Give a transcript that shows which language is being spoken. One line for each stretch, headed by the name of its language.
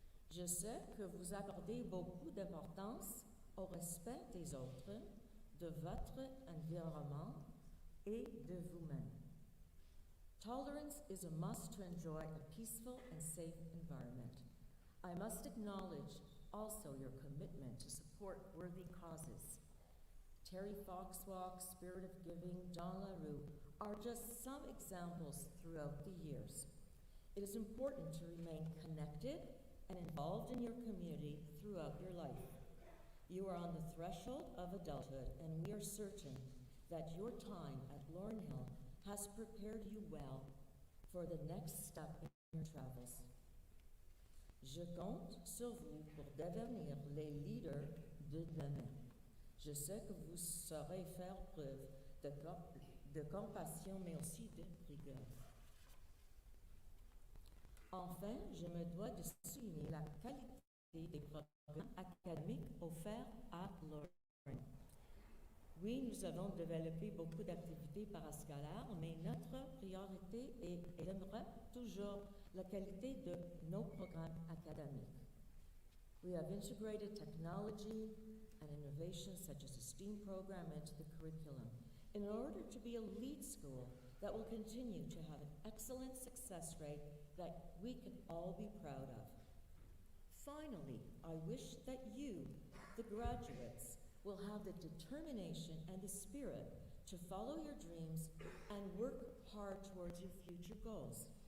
French: Je sais que vous accordez beaucoup d'importance au respect des autres, de votre environnement, et de vous-même.
English: Tolerance is a must to enjoy a peaceful and safe environment. I must acknowledge also your commitment to support worthy causes. Terry Foxwalk, Spirit of Giving, John LaRue are just some examples throughout the years. It is important to remain connected and involved in your community throughout your life. You are on the threshold of adulthood, and we are certain that your time at LaurenHill has prepared you well for the next step in your travels.
French: Je compte sur vous pour devenir les leaders de demain. Je sais que vous saurez faire preuve de compassion, mais aussi de rigueur. Enfin, je me dois de souligner la qualité des programmes académiques offerts à LaurenHill. Oui, nous avons développé beaucoup d'activités parascolaires, mais notre priorité demeure toujours la qualité de nos programmes académiques.
English: We have integrated technology and innovation such as a STEAM program into the curriculum in order to be a lead school that will continue to have an excellent success rate that we can all be proud of. Finally, I wish that you, the graduates, will have the determination and the spirit to follow your dreams and work hard towards your future goals.